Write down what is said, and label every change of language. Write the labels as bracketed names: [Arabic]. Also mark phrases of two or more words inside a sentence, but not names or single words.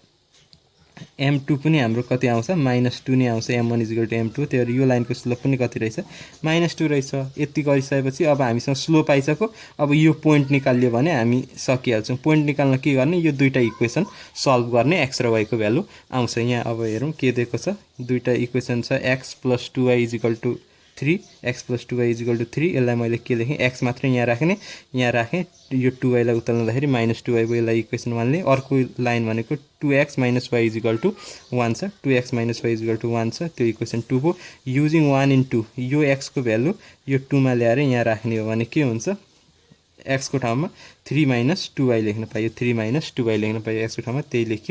[Nepali] m2 पनि हाम्रो कति आउँछ -2 नै आउँछ m1 = m2 त्यही भएर यो लाइनको स्लोप पनि कति रहेछ -2 रहेछ यति गरिसकेपछि अब हामीसँग स्लोप आइसक्यो अब यो पोइन्ट निकाल्यो भने हामी सकिहाल्छौं पोइन्ट निकाल्न के गर्ने यो दुईटा इक्वेसन सल्भ गर्ने x र y को भ्यालु आउँछ यहाँ अब हेरौं के दिएको छ दुईटा इक्वेसन छ x + 2y = 3 x + 2y = 3 यसलाई मैले के लेखेँ x मात्र यहाँ राख्ने यहाँ राखे यो 2y लाई उता ल्याउँदाखेरि -2y भयो यसलाई इक्वेसन 1 ले अर्को लाइन भनेको 2x - y = 1 छ 2x - y = 1 छ त्यो इक्वेसन 2 हो युजिङ 1 इन 2 यो x को भ्यालु यो 2 मा ल्याएर यहाँ राख्ने हो भने के हुन्छ x को ठाउँमा 3 - 2y लेख्न पाइयो 3 - 2y लेख्न पाइयो x को ठाउँमा त्यही लेख्यो